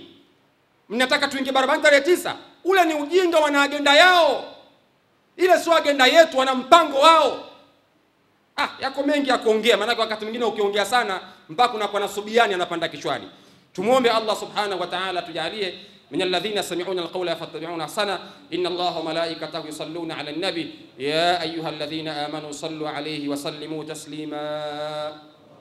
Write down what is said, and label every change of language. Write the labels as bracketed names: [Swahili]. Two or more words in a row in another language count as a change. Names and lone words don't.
[Swahili] Mnataka tuingie barabarani tarehe 9? Ule ni ujinga, wana agenda yao. Ile sio agenda yetu, wana mpango wao. Yako mengi ya kuongea, maana wakati mwingine ukiongea sana mpaka unakuwa na subiani anapanda kichwani. [Arabic] Tumuombe الله سبحانه وتعالى tujalie من الذين يستمعون القول فيتبعون احسنه. ان الله وملائكته يصلون على النبي يا ايها الذين امنوا صلوا عليه وسلموا تسليما.